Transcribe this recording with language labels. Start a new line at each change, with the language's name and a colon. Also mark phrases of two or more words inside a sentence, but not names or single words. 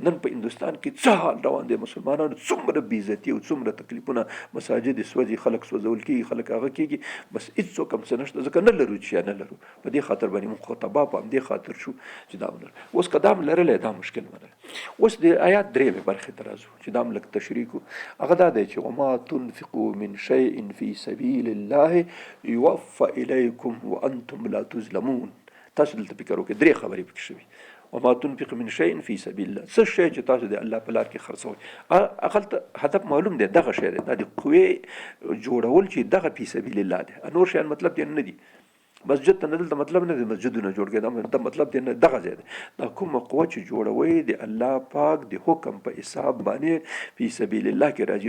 Pashto: نن په هندوستان کې څه حال روان دی، مسلمانانو څومره بېعزتي او څومره تکلیفونه، مساجد سوځي، خلک سوځول کېږي، خلک هغه کېږي، بس هېڅوک هم څه نشته، ځکه نه لرو چې یا نه لرو. په دې خاطر باندې موږ خو تباه په همدې خاطر شو چې دا ولرو. اوس که دا هم لرلی دا مشکل نه دی. اوس د آیات 3 برخې ته راځو چې دا هم لږ تشریح کړو. هغه دا دی چې
Arabic: وما تنفقوا من شیء فی سبیل الله یوفى الیکم وانتم لا تظلمون.
Pashto: تاسو دلته فکر وکړئ 3 خبرې پکې شوي.
Arabic: وما تنفق من شیء فی سبیل الله،
Pashto: څه شی چې تاسو د الله په لار کې خرڅوئ، هغلته هدف معلوم دی، دغه شی دی، دا د قوې جوړول چې دغه
Arabic: فی سبیل الله
Pashto: دی. نور شیان مطلب دی نه دی، مسجد ته نه دلته مطلب نه دی مسجدونه جوړ کړي، دا مطلب دی نه، دغه ځای دی. دا کومه قوه چې جوړوي د الله پاک د حکم په حساب باندې
Arabic: فی سبیل الله
Pashto: کې راځي.